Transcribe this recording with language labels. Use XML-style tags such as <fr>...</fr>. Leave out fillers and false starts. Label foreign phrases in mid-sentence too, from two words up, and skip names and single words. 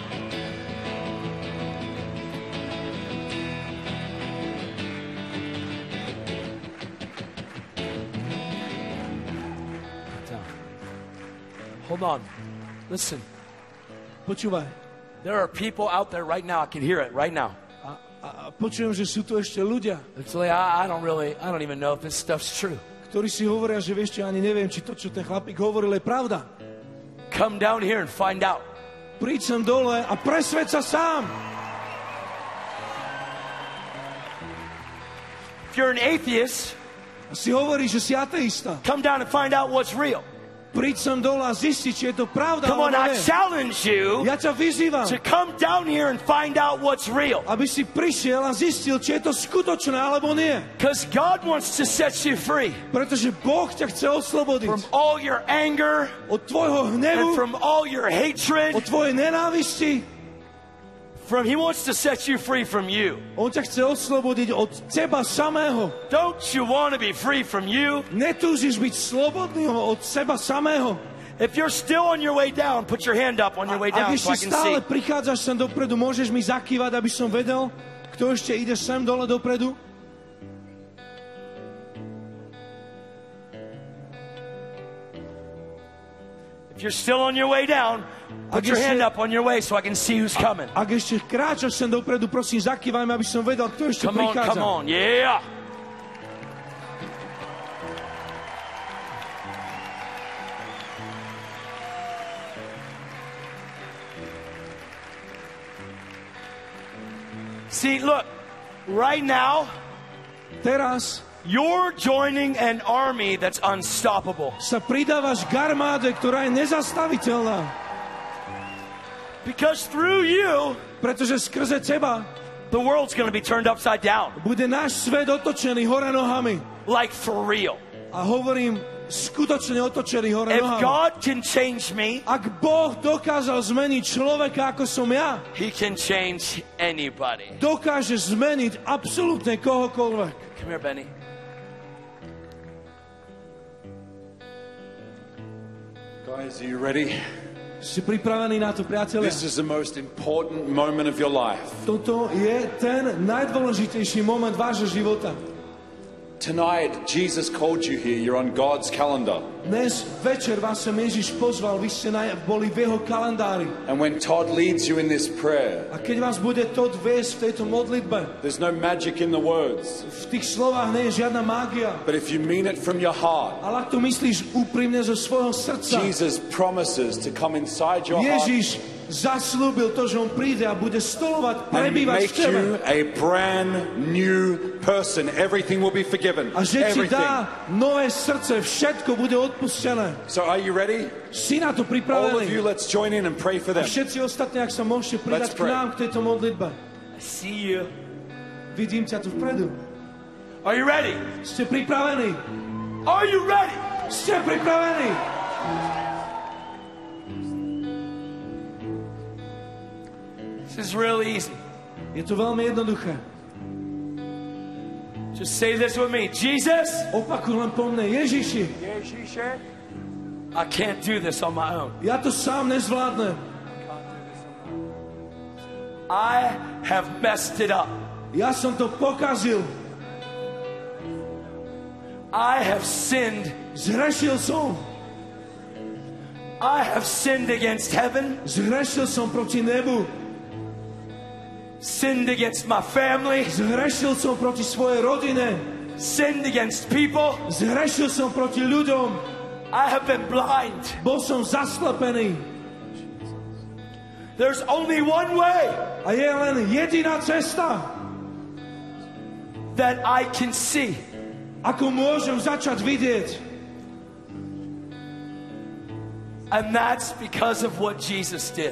<en>Hold on. Listen.</en> <sk>Počúvaj.</sk> <en>There are people out there right now. I can hear it right now.</en> <sk>A počujem, že sú tu ešte ľudia,</sk> <en>Actually, I don't even know if this stuff's true.</en> <sk>ktorí si hovoria, že vieš čo, ani neviem, či to, čo ten chlapík hovoril, je pravda.</sk> <en>Come down here and find out.</en> <sk>Príď sem dole a presvedč sa sám.</sk> <en>If you're an atheist,</en> <sk>A si hovoríš, že si ateista.</sk> <en>come down and find out what's real.</en> <sk>Príď sem dole a zisti, či je to pravda,</sk> <en>Come on,</en> <sk>alebo</sk> <en>I</en> <sk>nie.</sk> <en>challenge you</en> <sk>Ja ťa vyzývam,</sk> <en>to come down here and find out what's real.</en> <sk>aby si prišiel a zistil, či je to skutočné, alebo nie.</sk> <en>Because God wants to set you free</en> <sk>Pretože Boh ťa chce oslobodiť</sk> <en>from all your anger</en> <sk>od tvojho</sk> <en>and</en> <sk>hnevu,</sk> <en>from all your hatred.</en> <sk>od tvojej nenávisti.</sk> <en>He wants to set you free from you.</en> <sk>On ťa chce oslobodiť od teba samého.</sk> <en>Don't you want to be free from you?</en> <sk>Netúžiš byť slobodný od seba samého.</sk> <en>If you're still on your way down, put your hand up on your way</en> <sk>Ak</sk> <en>down so I</en> <sk>ešte</sk> <en>can</en> <sk>stále</sk> <en>see.</en> <sk>prichádzaš sem dopredu, môžeš mi zakývať, aby som vedel, kto ešte ide sem dole dopredu?</sk> <en>If you're still on your way down, put your hand up on your way so I can see who's coming.</en> <sk>Ak ešte kráčaš sem dopredu, prosím, zakývaj mi, aby som vedel, kto ešte</sk> <en>Come on,</en> <sk>prichádza.</sk> <en>come on. Yeah. See, look, right now,</en> <sk>Teraz</sk> <en>you're joining an army that's unstoppable.</en> <sk>sa pridávaš k armáde, ktorá je nezastaviteľná.</sk> <en>Because through you,</en> <sk>Pretože skrze teba</sk> <en>the world's going to be turned upside down.</en> <sk>bude náš svet otočený hore nohami.</sk> <en>Like for real.</en> <sk>A hovorím, skutočne otočený hore</sk> <en>If</en> <sk>nohami.</sk> <en>God can change me,</en> <sk>Ak Boh dokázal zmeniť človeka, ako som ja,</sk> <en>He can change anybody.</en> <sk>dokáže zmeniť absolútne kohokoľvek.</sk> <en>Come here, Benny. Guys, are you ready?</en> <sk>Si pripravený na to, priatelia?</sk> <en>This is the most important moment of your life.</en> <sk>Toto je ten najdôležitejší moment vášho života.</sk> <en>Tonight, Jesus called you here. You're on God's calendar.</en> <sk>Dnes večer vás sem Ježiš pozval, vy ste boli v jeho kalendári.</sk> <en>And when Todd leads you in this prayer,</en> <sk>A keď vás bude Todd viesť v tejto modlitbe,</sk> <en>there's no magic in the words.</en> <sk>v tých slovách nie je žiadna mágia.</sk> <en>But if you mean it from your heart,</en> <sk>Ale ak to myslíš úprimne zo svojho srdca,</sk> <en>Jesus promises to come inside your heart</en> <sk>Ježiš zaslúbil to, že on príde a bude stolovať,</sk> <en>and</en> <sk>prebývať v</sk> <en>make</en> <sk>tebe.</sk> <en>you a brand new person. Everything will be forgiven.</en> <sk>A že ti</sk> <en>Everything.</en> <sk>dá nové srdce, všetko bude odpustené.</sk> <en>So are you ready?</en> <sk>Si na to</sk> <en>All of you,</en> <sk>pripravený?</sk> <en>let's join in and pray for them.</en> <sk>Všetci ostatní, ak sa môžete pridať</sk> <en>Let's</en> <sk>k</sk> <en>pray.</en> <sk>nám k tejto modlitbe.</sk> <en>I see you.</en> <sk>Vidím ťa tu vpredu.</sk> <en>Are you ready?</en> <sk>Ste pripravení?</sk> <en>Are you ready?</en> <sk>Ste pripravení?</sk> <en>This is really easy.</en> <sk>Je to veľmi jednoduché.</sk> <en>Just say this with me. Jesus,</en> <sk>Opakuj len po mne. Ježiši,</sk> <en>I can't do this on my own.</en> <sk>Ja to sám nezvládnem.</sk> <en>I have messed it up.</en> <sk>Ja som to pokazil.</sk> <en>I have sinned.</en> <sk>Zhrešil som.</sk> <en>I have sinned against heaven.</en> <sk>Zhrešil som proti nebu.</sk> <en>Sinned against my family.</en> <sk>Zhrešil som proti svojej rodine.</sk> <en>Sinned against people.</en> <sk>Zhrešil som proti ľuďom.</sk> <en>I have been blind.</en> <sk>Bol som zaslepený.</sk> <en>There's only one way.</en> <sk>A je len jediná cesta,</sk> <en>that I can see.</en> <sk>Ako môžem začať vidieť.</sk> <en>And that's because of what Jesus did.</en>